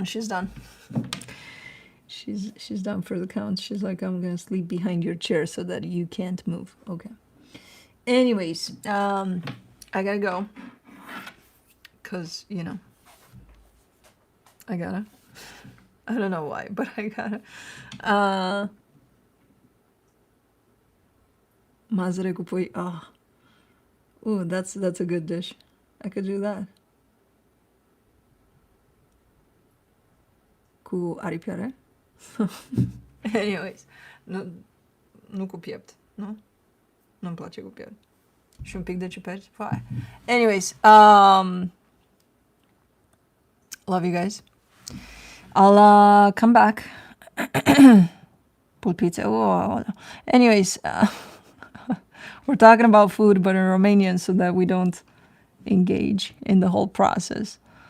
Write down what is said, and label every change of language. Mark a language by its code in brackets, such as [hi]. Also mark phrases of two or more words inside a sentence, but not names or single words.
[en] She's done. She's done for the count. She's like, I'm gonna sleep behind your chair so that you can't move. Okay. Anyways, I gotta go. Cause, you know, I gotta. I don't know why, but I gotta. [ro] Mazăre cu pui. Oh. [en] Ooh, that's a good dish. I could do that. [ro] Cu aripioare. Anyways, nu cu piept, nu? Nu-mi place cu piept. Și un pic de ciuperci. [en] Anyways, love you guys. I'll come back. Pull pizza. Oh. Anyways, we're talking about food, but in Romanian, so that we don't engage in the whole process.